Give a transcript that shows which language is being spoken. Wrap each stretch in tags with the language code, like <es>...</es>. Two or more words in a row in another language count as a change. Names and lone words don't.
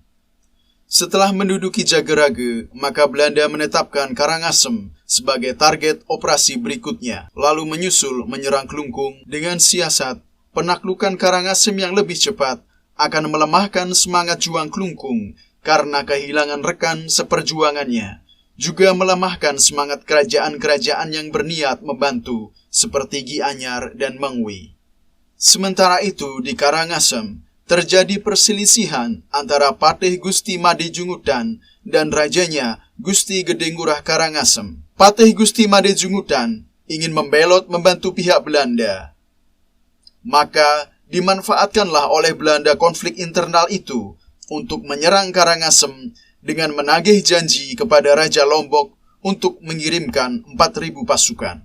<id>Setelah menduduki Jagerage, maka Belanda menetapkan Karangasem sebagai target operasi berikutnya, lalu menyusul menyerang Klungkung dengan siasat penaklukan Karangasem yang lebih cepat akan melemahkan semangat juang Klungkung karena kehilangan rekan seperjuangannya, juga melemahkan semangat kerajaan-kerajaan yang berniat membantu seperti Gi Anyar dan Mengwi. Sementara itu di Karangasem terjadi perselisihan antara Patih Gusti Made Jungudan dan rajanya Gusti Gede Ngurah Karangasem. Patih Gusti Made Jungudan ingin membelot membantu pihak Belanda. Maka dimanfaatkanlah oleh Belanda konflik internal itu untuk menyerang Karangasem dengan menagih janji kepada Raja Lombok untuk mengirimkan 4.000 pasukan.</id>